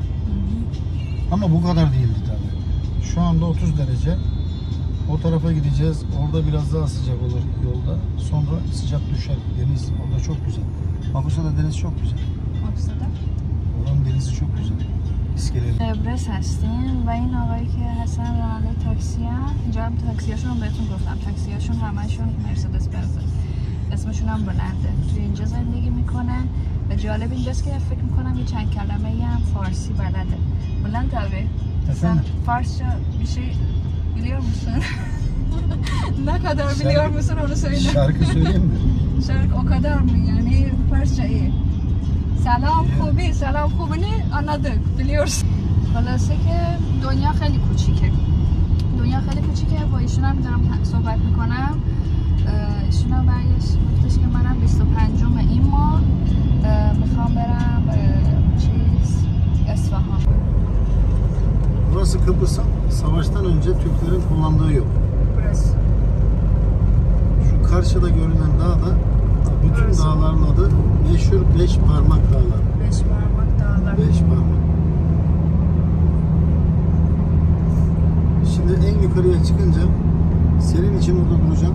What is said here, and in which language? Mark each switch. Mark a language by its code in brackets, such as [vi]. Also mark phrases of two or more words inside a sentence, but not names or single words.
[tr] Ama bu kadar değildi tabii. Şu anda 30 derece. O tarafa gideceğiz. Orada biraz daha sıcak olur yolda. Sonra sıcak düşer. Deniz orada çok güzel. Mapusa'da deniz çok güzel. Mapusa'da? Oranın denizi çok güzel. İskeleli. [fa] قبرس هستیم و این آقایی که هستن راننده تاکسی هم اینجا هم تاکسیاشون رو بهتون گفتم، تاکسیاشون همشون مرسدس بنز، اسمشون هم بلنده، توی اینجا زندگی میکنن و جالب اینجاست که فکر میکنم یه چند کلمه هم فارسی بلده. [tr] بلند abi sen Farsça bir şey biliyor musun? Ne kadar biliyor musun onu söyle. Şarkı söyleyeyim mi? Şarkı o kadar mı yani? Farsça iyi. [fa] سلام خوبی، سلام خوبی [tr] anladık, biliyorsun. [fa] خلاصه که دنیا خیلی کوچیکه. دنیا خیلی کوچیکه. با ایشون هم دارم صحبت میکنم. ایشون هم گفتش که منم 25م این ماه میخوام برم اصفهان. [tr] Burası Kıbrıs'ın savaştan önce Türklerin kullandığı yol. Burası. Şu karşıda görünen dağ da bütün burası. Dağların adı meşhur 5 parmak dağlar. 5 parmak dağlar. 5 parmak. Şimdi en yukarıya çıkınca senin için orada duracağım.